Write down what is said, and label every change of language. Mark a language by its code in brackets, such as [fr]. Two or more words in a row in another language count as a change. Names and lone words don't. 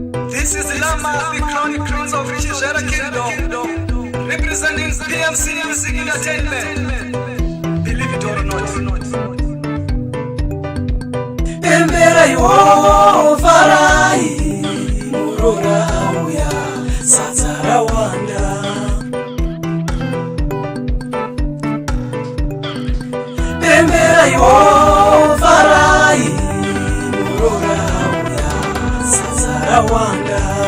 [en] This is Lama, the Crown Prince of Chizera Kingdom, representing P M C Music Entertainment. Believe it or not. [sn] Pembera iwo, farai, murora auya, sadza rawanda. Pemberai, oh, farai, murora uya, sadza rawanda.